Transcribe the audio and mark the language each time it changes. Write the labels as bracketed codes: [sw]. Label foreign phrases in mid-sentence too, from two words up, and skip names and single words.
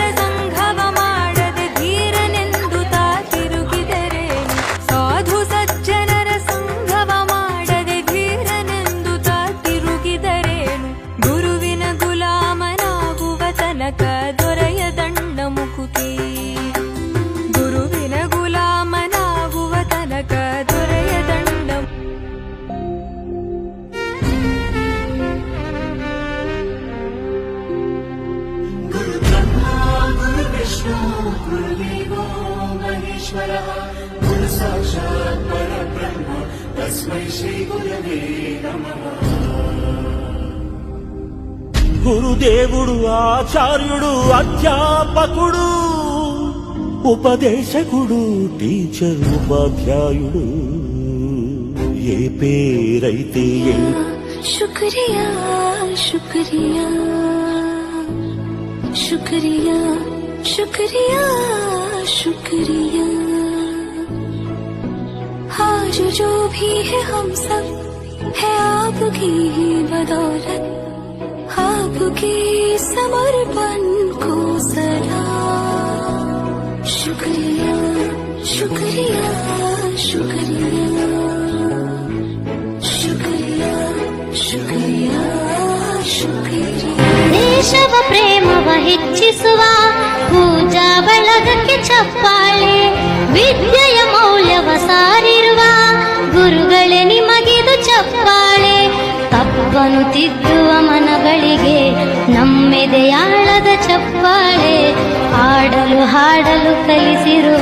[kn] ಸಂಘವ ಮಾಡದೆ ಧೀರನೆಂದು ತಾ ತಿರುಗಿದರೇನು ಸಾಧು ಸಜ್ಜನರ ಸಂಘವ ಮಾಡದೆ ಧೀರನೆಂದು ತಾ ತಿರುಗಿದರೇನು ಗುರುವಿನ ಗುಲಾಮನಾಗುವ ತನಕ ದೊರೆಯದಂಡ ಮುಕುತಿ ಗುರುವಿನ ಗುಲಾಮನಾಗುವ ತನಕ ದೊರೆಯದಂಡ [sa] गुरु ब्रह्मा गुरु विष्णु गुरुदेवो महेश्वरः गुरु साक्षात् परब्रह्म तस्मै श्री गुरवे नमः [te] గురుదేవుడు ఆచార్యుడు అధ్యాపకుడు ఉపదేశకుడు టీచర్ ఉపాధ్యాయుడు ఏ పేరైతే ఏ [hi] शुक्रिया शुक्रिया शुक्रिया शुक्रिया शुक्रिया आज जो भी है हम सब है आपकी ही बदौलत आपके समर्पण को सलाम शुक्रिया शुक्रिया शुक्रिया शुक्रिया शुक्रिया शुक्रिया [kn] ದೇಶವ ಪ್ರೇಮವ ಹೆಚ್ಚಿಸುವ ಪೂಜಾ ಬಳಗಕ್ಕೆ ಚಪ್ಪಾಳೆ ವಿದ್ಯೆಯ ಮೌಲ್ಯವ ಸಾರಿರುವ ಗುರುಗಳೇ ನಿಮಗಿದು ಚಪ್ಪಾಳೆ ತಪ್ಪನು ತಿದ್ದುವ ಮನಗಳಿಗೆ ನಮ್ಮೆದೆಯಾಳದ ಚಪ್ಪಾಳೆ ಆಡಲು ಹಾಡಲು ಕಲಿಸಿರುವ